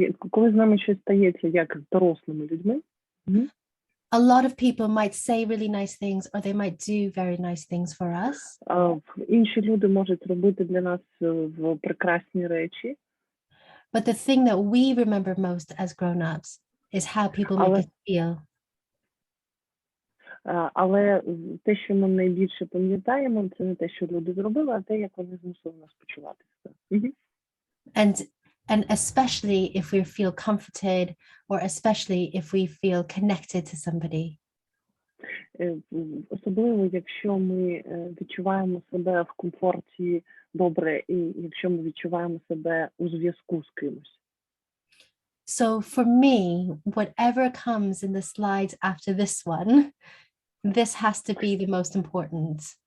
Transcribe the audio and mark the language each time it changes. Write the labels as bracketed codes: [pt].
[uk] коли з нами щось стається, як з дорослими людьми, [en] a lot of people might say really nice things or they might do very nice things for us. [uk] Інші люди можуть робити для нас прекрасні речі. [en] But the thing that we remember most as grown-ups is how people make us feel. [uk] Але те, що ми найбільше пам'ятаємо, це не те, що люди зробили, а те, як вони змусили нас почуватися. [en] And especially if we feel comforted or especially if we feel connected to somebody. [uk] Особливо, якщо ми відчуваємо себе в комфорті добре і якщо ми відчуваємо себе у зв'язку з кимось. [en] So for me, whatever comes in the slides after this one, this has to be the most important.